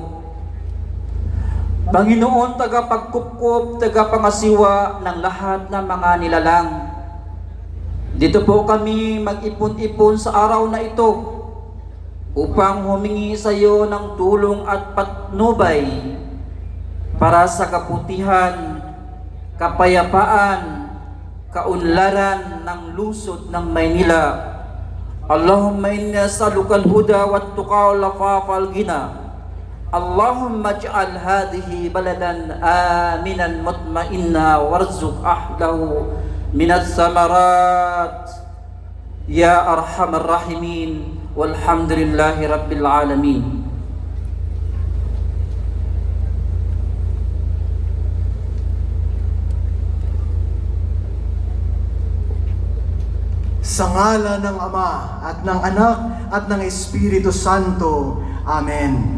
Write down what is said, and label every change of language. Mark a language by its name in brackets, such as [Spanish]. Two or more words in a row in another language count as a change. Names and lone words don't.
[Filipino] Panginoon, tagapagkupkop, tagapangasiwa ng lahat ng mga nilalang, dito po kami mag-ipon-ipon sa araw na ito upang humingi sa iyo ng tulong at patnubay para sa kabutihan, kapayapaan kaunlaran ng lungsod ng Maynila. [Arabic] اللهم إنا أسألك الهدى والتقى والعفاف والغنى. اللهم اجعل هذه بلدا آمنا مطمئنة وارزق أهله من الثمرات يا أرحم الراحمين والحمد لله رب العالمين. [Filipino] Sa ngala ng Ama at ng Anak at ng Espiritu Santo. Amen.